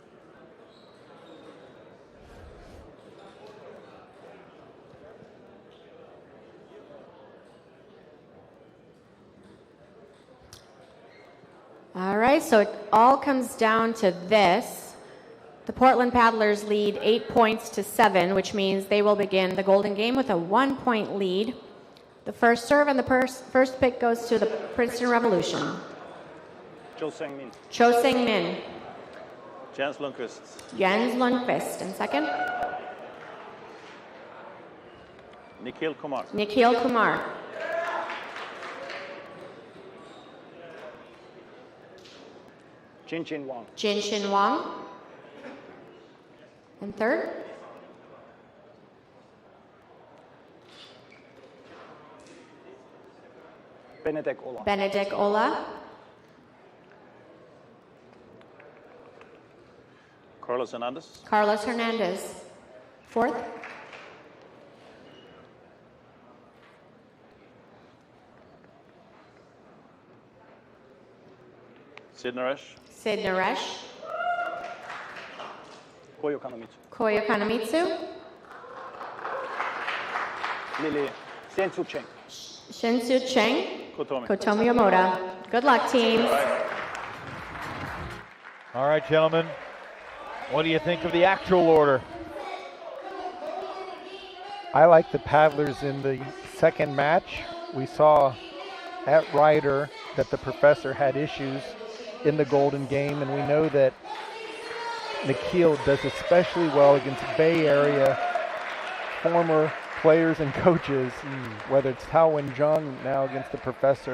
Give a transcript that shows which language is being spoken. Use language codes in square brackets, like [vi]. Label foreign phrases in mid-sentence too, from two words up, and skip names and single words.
[en] All right, so it all comes down to this. The Portland Paddlers lead 8 points to 7, which means they will begin the golden game with a 1-point lead. The first serve and the first pick goes to the Princeton Revolution. Cho Sang-min. Cho Sang-min. Jens Lundqvist. Jens Lundqvist. And second? Nikhil Kumar. Nikhil Kumar. Jin Chin Wang. Jin Chin Wang. And third? Benedek Ola. Benedek Ola. Carlos Hernandez. Carlos Hernandez. Fourth? Sid Naresh. Sid Naresh. Koyo Kanamitsu. Koyo Kanamitsu. Lily Shin-Soo Chen. Shin-Soo Cheng. Kotomi. Kotomi Omoda. Good luck, teams. All right, gentlemen. What do you think of the actual order? I like the Paddlers in the second match. We saw at Ryder that the professor had issues in the golden game, and we know that Nikhil does especially well against Bay Area former players and coaches, whether it's Tao Wen-jung now against the professor.